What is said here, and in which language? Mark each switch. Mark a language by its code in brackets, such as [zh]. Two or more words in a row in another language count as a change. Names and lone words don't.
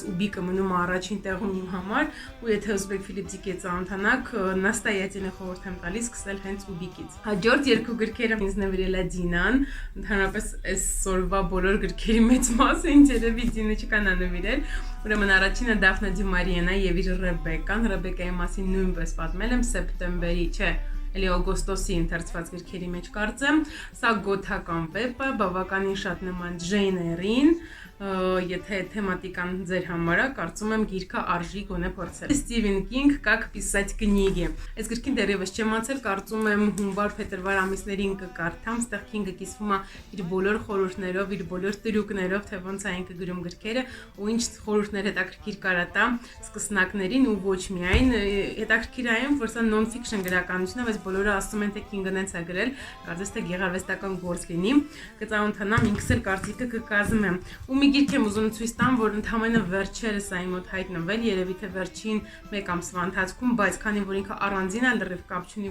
[hy] Ուբիկը մնում է առաջին տեղում իմ համար, ու եթե ուզում եք Ֆիլիպ Դիկի ծանոթանաք, նաստայացին խորհուրդ եմ տալիս սկսել հենց Ուբիկից։ Հաջորդ երկու գրքերը ինձ նվիրել է Դինան, ընդհանրապես այս սորվա բոլոր գրքերի մեծ մասը ինձ երևի Դինը չկան նվիրել։ Ուրեմն առաջինը Դաֆնե դի Մարիենա եւ իր Ռեբեկան, Ռեբեկայի մասին նույնպես պատմել եմ սեպտեմբերի, չէ, էլի օգոստոսի ընթերցված գրքերի մեջ կարծեմ։ Սա գոթական վեպ է, բավականին շատ նման Ջեյն Էյրին, եթե թեմատիկան ձեր համար է, կարծում եմ գիրքը արժի գոնե փորձել։ Ստիվեն Կինգ «Как писать книги»։ Այս գրքին դեռևս չեմ անցել, կարծում եմ հունվար-փետրվար ամիսներին կկարդամ, ստեղ Կինգը կիսվում է իր բոլոր խորհուրդներով, իր բոլոր տրյուկներով, թե ոնց է ինքը գրում գրքերը ու ինչ խորհուրդներ հետաքրքիր կարա տա սկսնակներին ու ոչ միայն։ Հետաքրքիր է այն, որ սա non-fiction գրականություն է, բայց բոլորը ասում են թե Կինգը նենց է գրել, կարծես թե գեղարվեստական գործ լինի։ Կծանոթանամ, ինքս էլ կարծիքը կկազմեմ։ Ու մի գիրք եմ ուզում ցույց տամ, որ ընդհանրապես վերջերս այն մոտ հայտնվել, երևի թե վերջին 1 ամսվա ընթացքում, բայց քանի որ ինքը առանձին է, լրիվ կապ չունի